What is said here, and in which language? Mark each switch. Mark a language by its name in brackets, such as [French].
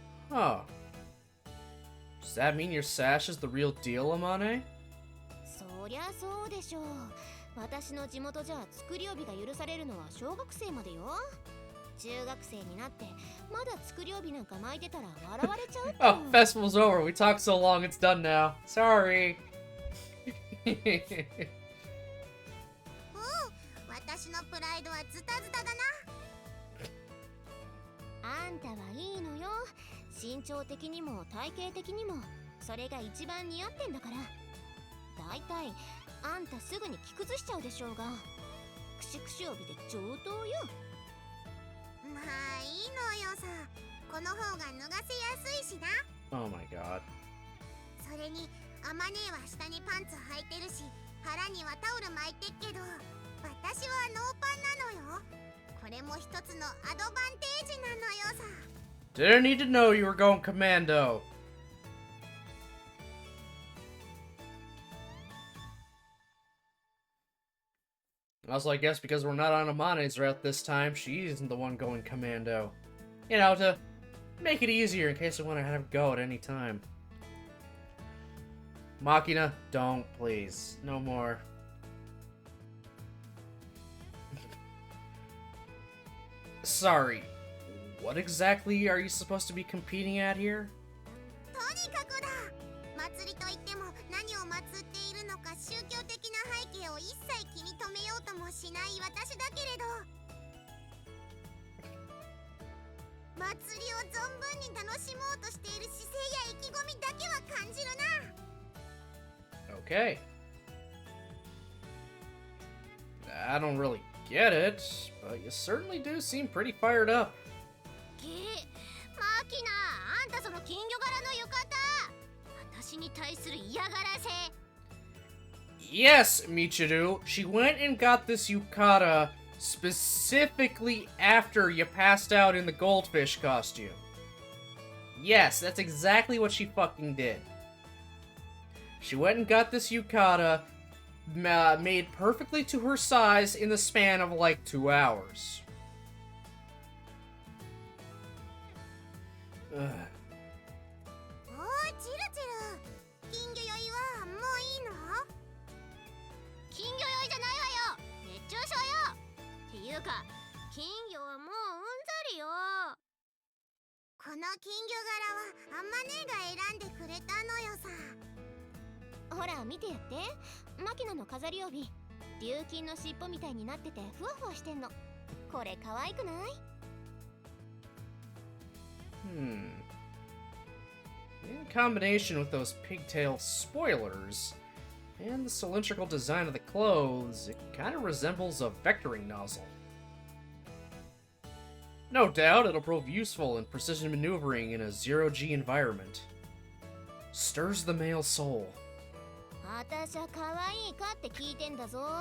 [English] Huh. Does that mean your sash is the real deal, Amane? [Japanese] そりゃそうでしょう。私の地元じゃ作り帯が許されるのは小学生までよ。中学生になってまだ作り帯なんか巻いてたら笑われちゃうって。 [English] Oh, festival's over. We talked so long, it's done now. Sorry. [Japanese] 私のプライドはタズタだな。あんたはいいのよ。身長的にも体型的にもそれが一番似合ってんだから。だいたいあんたすぐに着崩しちゃうでしょうが、クシクシ帯で上等よ。まあいいのよさ、この方が脱がせやすいしな。 [English] Oh my god. [Japanese] それにアマネーは下にパンツ履いてるし、腹にはタオル巻いてっけど、私はノーパンなのよ。これも一つのアドバンテージなのよさ。 [English] Didn't need to know you were going commando. Also, I guess because we're not on Amane's route this time, she isn't the one going commando. You know, to make it easier in case I want to have a go at any time. Makina, don't, please. No more. Sorry, what exactly are you supposed to be competing at here? [Japanese] とにかくだ。祭りといっても何を祀っているのか宗教的な背景を一切気に留めようともしない私だけれど、祭りを存分に楽しもうとしている姿勢や意気込みだけは感じるな。 [English] Okay. I don't really get it, but you certainly do seem pretty fired up. [Japanese] マキナ、あんたその金魚柄の浴衣、私に対する嫌がらせ。 [English] Yes, Michiru, she went and got this yukata specifically after you passed out in the goldfish costume. Yes, that's exactly what she fucking did. She went and got this yukata made perfectly to her size in the span of like 2 hours. Ugh. [Japanese] おいチルチル、金魚酔いはもういいの？金魚酔いじゃないわよ、熱中症よ。っていうか金魚はもううんざりよ。この金魚柄はアンマネーが選んでくれたのよさ。ほら見てやって、マキナの飾り帯、琉金の尻尾みたいになっててふわふわしてんの。これ可愛くない？ [English] In combination with those pigtail spoilers and the cylindrical design of the clothes, it kind of resembles a vectoring nozzle. No doubt it'll prove useful in precision maneuvering in a zero-G environment. Stirs the male soul. [Japanese] 私は可愛いかって聞いてんだぞ。